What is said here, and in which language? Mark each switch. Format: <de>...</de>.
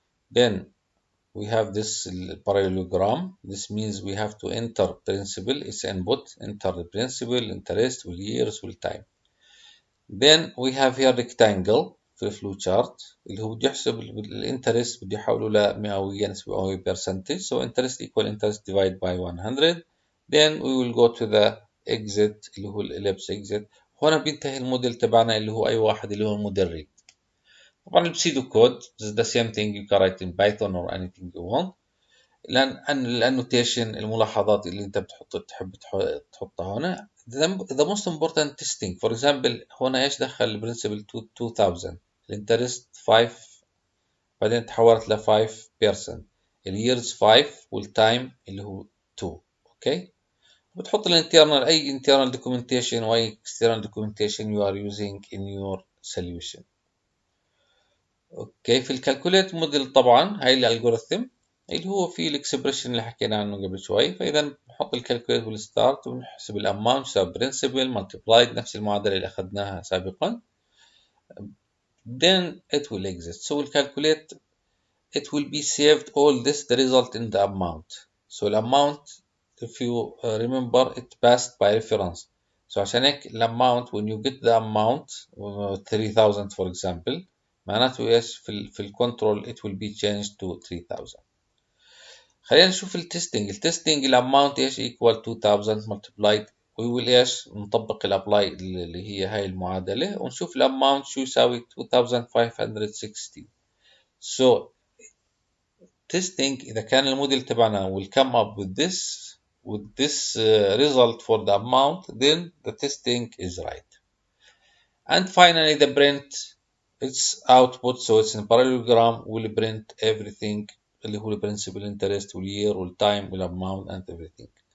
<en>Then we have this parallelogram. This means we have to enter principal, its input, enter the principal, interest, will years, will time. Then we have here rectangle</en> <ar>في الفلو chart اللي هو بده يحسب الانترست، بده يحوله لمئوية نسبة مئوية percentage.</ar> <en>So interest equal interest divided by 100. Then we will go to the exit اللي هو الellipse exit.</en> <ar>هنا بينتهي الموديل تبعنا اللي هو أي واحد اللي هو الموديل ريد. طبعا البسيدو كود</ar> <en>is the same thing you can write in Python or anything you want.</en> <ar>لأن الانوتيشن، الملاحظات اللي أنت تحب تحطها هنا.</ar> <en>The most important testing.</en> <ar>For example هنا إيش دخل البرنسبل 2000، الانترست 5، بعدين تحولت ل 5%، الييرز 5 والتايم اللي هو 2. اوكي، بتحط الانترنال، اي</ar> <en>internal documentation واي external documentation you are using in your solution.</en> <ar>اوكي، في الكالكوليت موديل طبعا هاي الالجوريثم اللي هو فيه الاكسبريشن اللي حكينا عنه قبل شوي. فاذا بنحط الكالكوليت والستارت وبنحسب الاماونت يساوي برنسبل مالتيبلايد، نفس المعادله اللي اخذناها سابقا.</ar> <en>then it will exist. So we'll calculate, it will be saved all this, the result in the amount. So the amount, if you remember, it passed by reference. So</en> <ar>عشان هيك</ar> <en>الامount when you get the amount 3000 for example،</en> <ar>معناته ايش في الكنترول</ar> <en>it will be changed to 3000.</en> <ar>خلينا نشوف التستنج. التستنج الاماونت ايش</ar> <en>equal 2000 multiplied، we will</en> <ar>ايش نطبق الابلاي اللي هي هاي المعادله ونشوف الاماونت شو يساوي 2560.</ar> <en>So testing</en> <ar>إذا كان الموديل تبعنا</ar> <en>will come up with this result for the amount, then the testing is right. And finally the print, its output, so it's in parallelogram, will print everything اللي هو principal, interest, will year, will time, will amount, and everything.</en>